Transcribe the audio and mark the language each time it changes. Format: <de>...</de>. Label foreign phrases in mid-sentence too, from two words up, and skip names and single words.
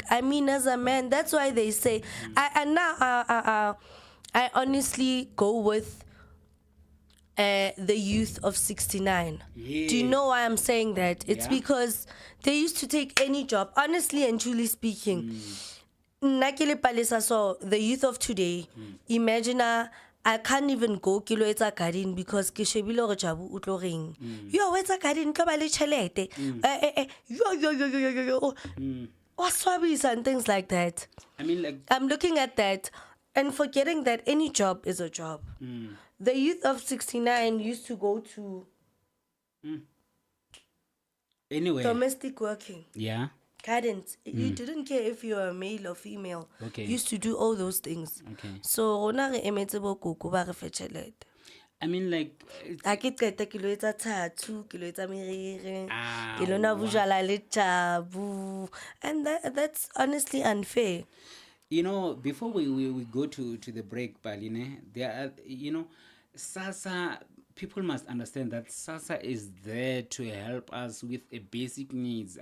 <en>I mean, as a man, that's why they say. I honestly go with the youth of 69. Yeah. Do you know why I'm saying that? It's Yeah. because they used to take any job, honestly and truly speaking. Nakile Palesa, so the youth of today, imagine I can't even go</en> <st>kilo etsa</st> <en>garden because</en> <st>ke shebile gore Jabu utlo reng. Yo etsa garden ka ba le tšhelete. Yo.</st> <en>Waswabisa and things like that. I mean, like, I'm looking at that and forgetting that any job is a job. The youth of 69 used to go to anyway. domestic working, Yeah. gardens. You didn't care if you were male or female. Okay. You used to do all those things. Okay. So,</en> <st>rona re emetse bo koko ba re fe tšhelete.</st> <en>I mean, like,</en> <st>Ha ke qeta ke lo etsa tattoo, ke lo etsa meriri, Ah, ke lo nwa bojwala le Jabu.</st> <en>And that's honestly unfair. you know, before we go to the break, Paline, there are, you know, Sassa, people must understand that Sassa is there to help us with a basic needs.</en>